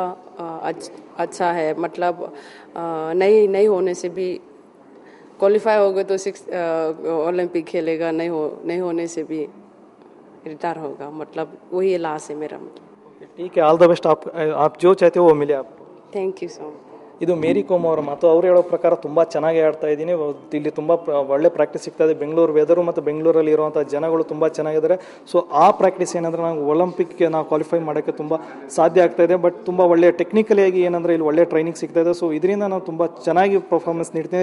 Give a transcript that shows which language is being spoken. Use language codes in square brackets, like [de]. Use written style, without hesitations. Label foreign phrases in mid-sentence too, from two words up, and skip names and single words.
[hi] अच्छा है, मतलब नहीं होने से भी क्वालिफाई होगा तो ओलंपिक खेलेगा. नहीं होने से भी रिटायर होगा. मतलब वही लास्ट है मेरा. ठीक है, [en] all the best. [hi] आप जो चाहते हो वो मिले आपको. [en] thank you so much. [kn] ಇದು ಮೇರಿ ಕೋಮ್ ಅವರ ಮಾತು. ಅವ್ರು ಹೇಳೋ ಪ್ರಕಾರ ತುಂಬ ಚೆನ್ನಾಗಿ ಆಡ್ತಾ ಇದ್ದೀನಿ, ಇಲ್ಲಿ ತುಂಬ ಒಳ್ಳೆ ಪ್ರಾಕ್ಟೀಸ್ ಸಿಗ್ತಾ ಇದೆ. ಬೆಂಗಳೂರು ವೆದರು ಮತ್ತು ಬೆಂಗಳೂರಲ್ಲಿ ಇರುವಂಥ ಜನಗಳು ತುಂಬ ಚೆನ್ನಾಗಿದ್ದಾರೆ. ಸೊ ಆ ಪ್ರಾಕ್ಟೀಸ್ ಏನಂದರೆ ನಾವು ಒಲಿಂಪಿಕ್ಗೆ ನಾವು ಕ್ವಾಲಿಫೈ ಮಾಡೋಕ್ಕೆ ತುಂಬ ಸಾಧ್ಯ ಆಗ್ತಾ ಇದೆ. ಬಟ್ ತುಂಬ ಒಳ್ಳೆಯ ಟೆಕ್ನಿಕಲಿಯಾಗಿ ಏನಂದರೆ ಇಲ್ಲಿ ಒಳ್ಳೆ ಟ್ರೈನಿಂಗ್ ಸಿಗ್ತಾ ಇದೆ. ಸೊ ಇದರಿಂದ ನಾವು ತುಂಬ ಚೆನ್ನಾಗಿ ಪರ್ಫಾರ್ಮೆನ್ಸ್ ನೀಡ್ತೀನಿ.